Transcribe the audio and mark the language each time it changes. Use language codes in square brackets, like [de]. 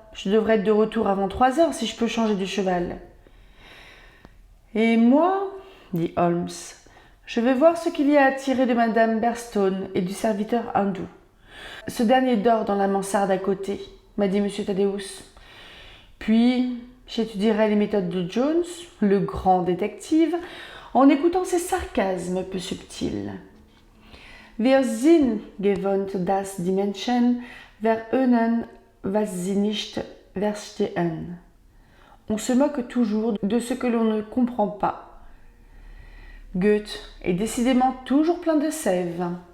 [fr] Je devrais être de retour avant 3h si je peux changer de cheval. Et moi, dit Holmes, je vais voir ce qu'il y a à tirer de madame Berstone et du serviteur hindou. Ce dernier dort dans la mansarde à côté, m'a dit M. Thaddeus. Puis, j'étudierai les méthodes de Jones, le grand détective, en écoutant ses sarcasmes peu subtils. [de] Wir sind gewohnt das die Menschen verhöhnen, was sie nicht verstehen. [fr] On se moque toujours de ce que l'on ne comprend pas. Goethe est décidément toujours plein de sève.